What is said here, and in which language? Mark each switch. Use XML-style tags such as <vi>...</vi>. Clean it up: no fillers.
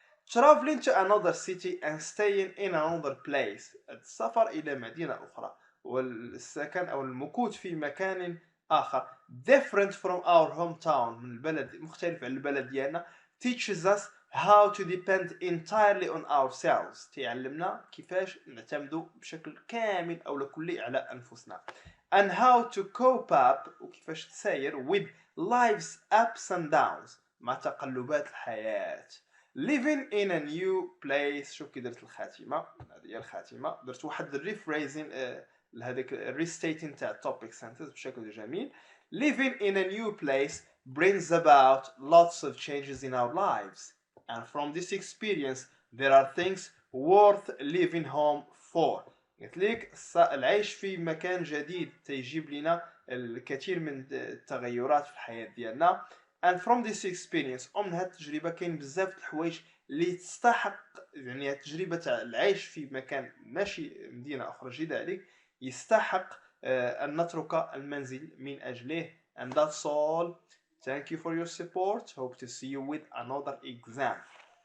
<en>Traveling to another city and staying in another place.</en> <ar>السفر إلى مدينة أخرى والسكن أو المكوث في مكان آخر</ar> <en>different from our hometown</en> <ar>من البلد مختلف عن البلد ديالنا</ar> <en>teaches us how to depend entirely on ourselves</en> <ar>تعلمنا كيفاش نعتمدوا بشكل كامل أو لكلي على أنفسنا</ar> <en>and how to cope up</en> <ar>وكيفاش تساير</ar> <en>with life's ups and downs</en> <ar>مع تقلبات الحياة.</ar> <en>Living in a new place.</en> <ar>شوف كي درت الخاتمة هذه هي الخاتمة درت واحد rephrasing لهذاك restating تاع topic sentence بشكل جميل.</ar> <en>Living in a new place brings about lots of changes in our lives and from this experience there are things worth leaving home for.</en> <ar>قلت لك العيش في مكان جديد تيجيب لنا الكثير من التغيرات في الحياة ديالنا</ar> <en>and from this experience</en> <ar>ومن هاد التجربة كاين بزاف الحوايج اللي تستحق يعني التجربة تاع العيش في مكان ماشي مدينة أخرى جديدة عليك يستحق أن نترك المنزل من أجله.</ar> <en>And that's all. Thank you for your support. Hope to see you with another exam.</en>